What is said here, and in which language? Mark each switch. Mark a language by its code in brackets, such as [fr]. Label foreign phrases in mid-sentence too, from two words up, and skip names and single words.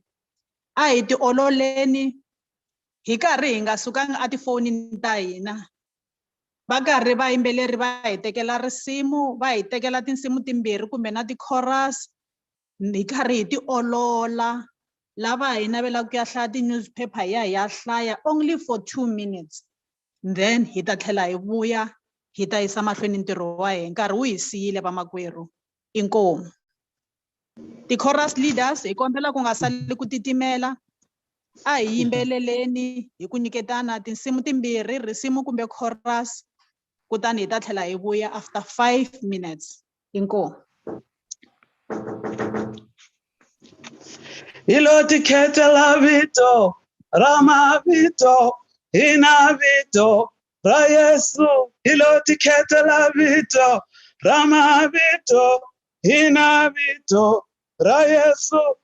[ts] A hi ti ololeni hi karhi hi nga sukanga a tifonini ta hina. Va karhi vayimbeleri va hi tekela risimu, va hi tekela tinsimu timbirhi kumbe na ti-chorus. Hi karhi hi ti olola. Lava hi navelaka ku ya hlaya ti-newspaper hi ya hlaya [en] only for 2 minutes. [ts] Then hi ta tlhela hi vuya hi ta yisa mahlweni ntirho wa hina. Nkarhi wu hi siyile vamakwerhu. Inkomu. Ti-chorus leaders hi kombela ku nga sali ku titimela. A hi yimbeleleni hi ku nyiketana tinsimu timbirhi, risimu kumbe chorus, kutani hi ta tlhela hi vuya [en] after 5 minutes. [ts] Inkomu. Hilo tikhete la vito ra mavito Inavito ra Yesu ilotikhetha la vito ramavito inavito ra Yesu